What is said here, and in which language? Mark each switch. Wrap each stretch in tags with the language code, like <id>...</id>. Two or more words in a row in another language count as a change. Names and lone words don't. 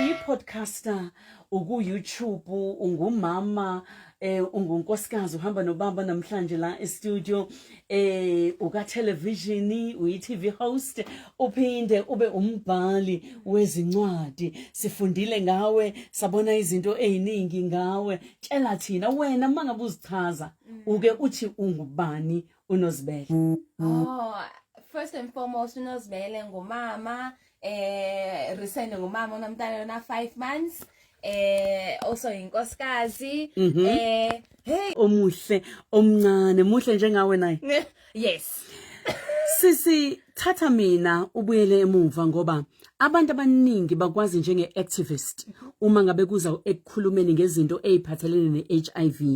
<zu>podcaster, uku-YouTube, ungumama, ungunkosikazi uhamba nobaba namhlanje la e-studio, uka-television, uyi-TV host, uphinde ube umbhali wezincwadi. Sifundile ngawe, sabona izinto eziningi ngawe. Tshela thina wena mangabe uzichaza, uke uthi ungubani uNozie?</zu> <en>First and foremost,</en> <zu>uNozie ngumama, recently ngumama unomntana na 5 months. Also inkosikazi. Hey, omuhle, omncane, muhle njengawe naye. Yes. Sisi thatha mina ubuyele emuva ngoba abantu abaningi bakwazi njenge-activist uma ngabe kuza ekukhulumeni ngezinto eziphathelene ne-HIV.</zu>